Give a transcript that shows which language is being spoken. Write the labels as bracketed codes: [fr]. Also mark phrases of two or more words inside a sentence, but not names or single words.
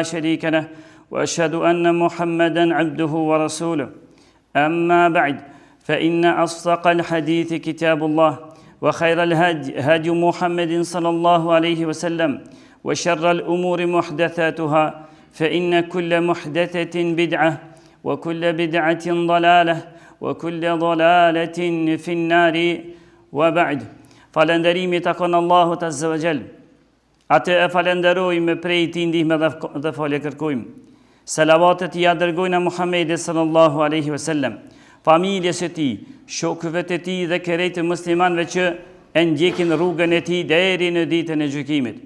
[ar] شريك له وأشهد أن محمدا عبده ورسوله أما بعد فإن أصدق الحديث كتاب الله وخير الهدي هدي محمد صلى الله عليه وسلم وشر الأمور محدثاتها فإن كل محدثة بدعة وكل بدعة ضلالة وكل ضلالة في النار وبعد [sq] falënderimi takon Allahut [ar] عز وجل. [sq] Atë e falenderojmë prej tij ndihmë dhe falë kërkojmë. Salavatet i dërgojnë Muhamedit [ar] صلى الله عليه وسلم, [sq] familjes së tij, shokëve të tij dhe kerejtë muslimanëve që e ndjekin rrugën e tij deri në ditën e gjykimit.